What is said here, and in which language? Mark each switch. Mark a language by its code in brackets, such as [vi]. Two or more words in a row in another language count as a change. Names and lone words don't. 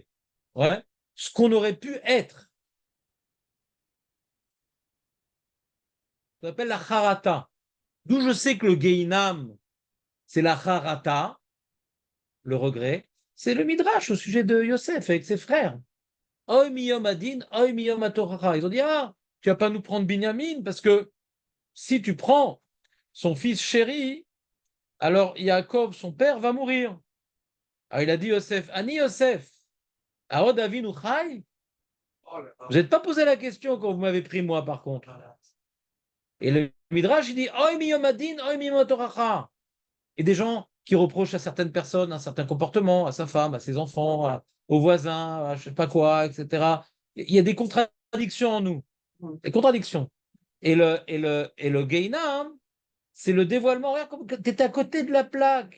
[fr] Ouais. Ce qu'on aurait pu être. Ça s'appelle la harata. D'où je sais que le Gehinam, c'est la harata, le regret. C'est le Midrash au sujet de Yosef avec ses frères. [he] אוי מיום הדין, אוי מיום התוכחה. [fr] Ils ont dit, ah, tu vas pas nous prendre Binyamin, parce que si tu prends son fils chéri, alors Yaakov, son père, va mourir. Alors il a dit Yosef, [he] אני יוסף, העוד אבינו חי. [fr] Vous n'êtes pas posé la question quand vous m'avez pris moi, par contre. Et le Midrash, il dit, [he] אוי מיום הדין, אוי מיום התוכחה. [fr] Et des gens qui reprochent à certaines personnes un certain comportement, à sa femme, à ses enfants, aux voisins, à je sais pas quoi, etc. Il y a des contradictions en nous, des contradictions. Et le Gehinam, c'est le dévoilement. Regarde, comme tu es à côté de la plaque.